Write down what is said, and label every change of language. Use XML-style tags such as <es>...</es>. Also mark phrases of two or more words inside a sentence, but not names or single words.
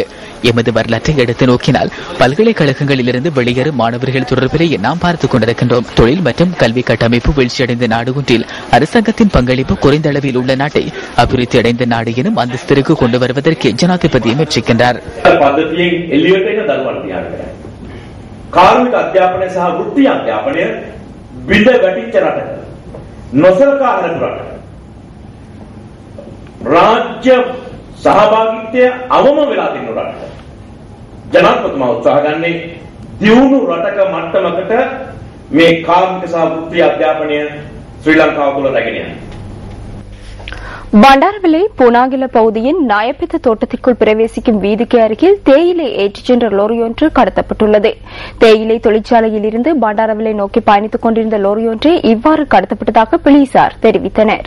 <ta>எமது வரலாற்றை எடுத்து நோக்கினால் பல்கலைக்கழகங்களிலிருந்து வெளியேறும் மாணவர்கள் தொடர்பிலேயே நாம் பார்த்துக் கொண்டிருக்கின்றோம். தொழில் மற்றும் கல்வி கட்டமைப்பு வீழ்ச்சியடைந்த நாடு ஒன்றில் அரசாங்கத்தின் பங்களிப்பு குறைந்த அளவில் உள்ள நாட்டை அபிவிருத்தி அடைந்த நாடு எனும் அந்தஸ்திற்கு கொண்டு வருவதற்கு ஜனாதிபதி முயற்சிக்கின்றார்.</ta> <si>කාර්මික අධ්‍යාපනය සහ වෘත්ති අධ්‍යාපනය විද වැටිච්ච රටක නොසලකා හරින රටක රාජ්‍ය සහභාගීත්වය අවම වෙලා තියෙන රටක ජනාධිපතිතුමා උත්සාහ ගන්නේ දියුණු රටක මට්ටමකට මේ කාර්මික සහ වෘත්ති අධ්‍යාපනය ශ්‍රී ලංකාව තුළ රැගෙන යන්න.</si> <ta>பண்டாரவிளை பூனாகில பகுதியின் நாயப்பித்த தோட்டத்திற்குள் பிரவேசிக்கும் வீதிக்கு அருகில் தேயிலை ஏற்றிச் சென்ற லோரியொன்று கடத்தப்பட்டுள்ளது. தேயிலை தொழிற்சாலையில் இருந்து பண்டாரவிளை நோக்கி பயணித்துக் கொண்டிருந்த லோரியொன்றே இவ்வாறு கடத்தப்பட்டதாக போலீசார் தெரிவித்தனர்.</ta>